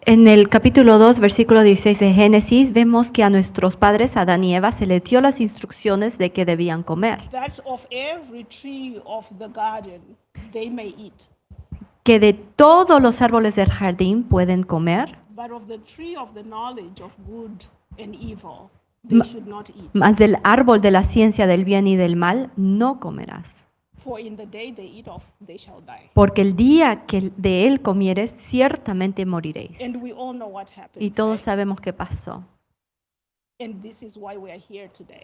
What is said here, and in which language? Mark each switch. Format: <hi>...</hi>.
<es>En el capítulo 2, versículo 16 de Génesis, vemos que a nuestros padres, Adán y Eva, se les dio las instrucciones de que debían comer.</es> <en>That of every tree of the garden they may eat,</en> <es>Que de todos los árboles del jardín pueden comer,</es> <en>but of the tree of the knowledge of good and evil they should not eat.</en> <es>mas del árbol de la ciencia del bien y del mal no comerás.</es> <en>For in the day they eat of, they shall die.</en> <es>Porque el día que de él comieres, ciertamente moriréis.</es> <en>And we all know what happened.</en> <es>Y todos</es> <en>right?</en> <es>sabemos qué pasó.</es> <en>And this is why we are here today.</en>